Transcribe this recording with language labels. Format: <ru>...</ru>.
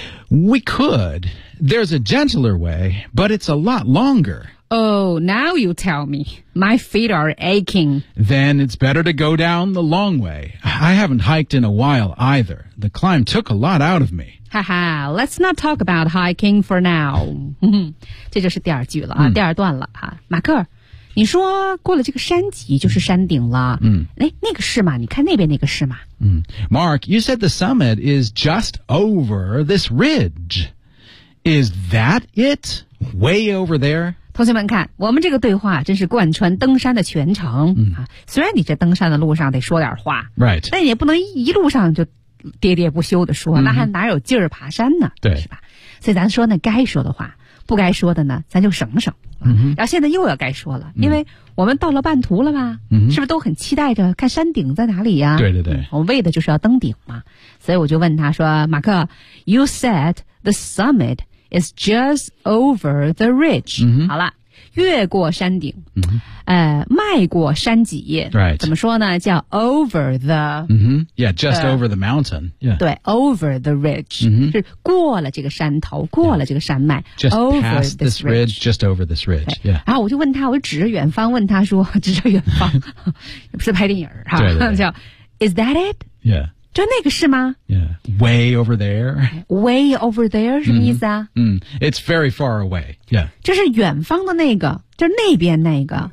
<en>We could. There's a gentler way, but it's a lot longer. Oh, now you tell me. My feet are aching. Then it's better to go down the long way. I haven't hiked in a while either. The climb took a lot out of me. Haha, let's not talk about hiking for now.</en> <zh>这就是第二句了啊，第二段了啊。马克，你说过了这个山脊就是山顶了。嗯，哎，那个是吗？你看那边那个是吗？</zh> <en>嗯 ，Mark, you said the summit is just over this ridge. Is that it? Way over there?</en> <zh>同学们看，我们这个对话真是贯穿登山的全程、虽然你这登山的路上得说点话、</zh> <en>right.</en> <zh>但也不能一路上就喋喋不休的说、那还哪有劲儿爬山呢，对，是吧？所以咱说呢，该说的话不该说的呢咱就省省、然后现在又要该说了，因为我们到了半途了吧、是不是都很期待着看山顶在哪里呀、对对对、我们为的就是要登顶嘛。所以我就问他说，马克</zh> <en>You said the summitIs just over the ridge.、</en> <zh>好了，越过山顶、迈过山脊、</zh> <en>right.</en> <zh>怎么说呢，叫</zh> <en>over the、 Yeah, just over the mountain、yeah. 对， over the ridge、</en> <zh>是过了这个山头，过了这个山脉、</zh> <en>Just over past this ridge, just over this ridge、yeah.</en> <zh>然后我就问他，我指着远方问他说，指着远方不是拍电影、对对对，</zh> <en>叫 Is that it? Yeah.</en> <zh>就那个是吗？</zh> <en>Yeah. Way over there. Way over there</en> <zh>什么意思啊？</zh> <en>It's very far away. Yeah.</en> <zh>就是远方的那个，就是那边那个。</zh>